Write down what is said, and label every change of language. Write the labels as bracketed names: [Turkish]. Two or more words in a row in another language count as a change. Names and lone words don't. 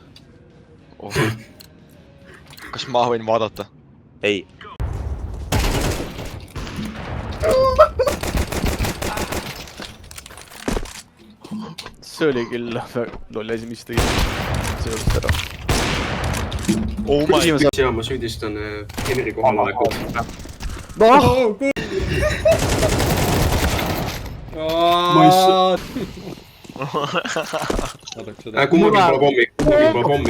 [Estonian] Kas ma võin vaadata? Ei. See oli küll loll asi, mis tegi. See olist ära. [English] Oh my god. [Estonian] Ja ma süüdistan Henri kohalolekut. [English] Oh, good. [Estonian] Ma ei saa... Kummagi pole pommi.